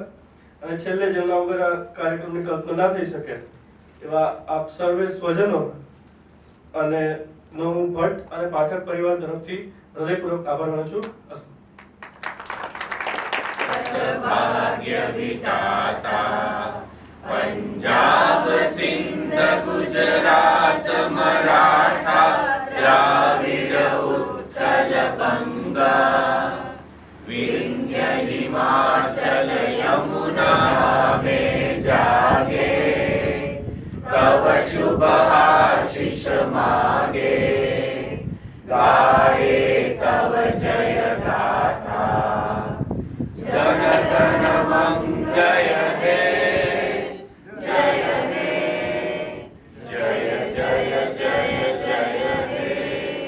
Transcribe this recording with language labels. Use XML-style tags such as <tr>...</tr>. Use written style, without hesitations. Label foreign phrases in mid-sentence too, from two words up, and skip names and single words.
<gu>અને છેલ્લે જેમના વગર આ કાર્યક્રમની કલ્પના ના થઈ શકે એવા આપ સર્વે સ્વજનો અને નો હું ભટ્ટ અને પાઠક પરિવાર તરફથી હૃદયપૂર્વક આભાર માનું છું।</gu> <bn>ভাগ্য বিধাতা পাঞ্জাব সিন্ধু গুজরাট মরাঠা দ্রাবিড় উৎকল বঙ্গ বিন্ধ্য হিমাচল যমুনা মে জাগে তব শুভ আশিস মাগে গাহে তব জয় গাথা জন গণ মঙ্গল হে জয় হে জয় জয় জয় জয় হে।</bn>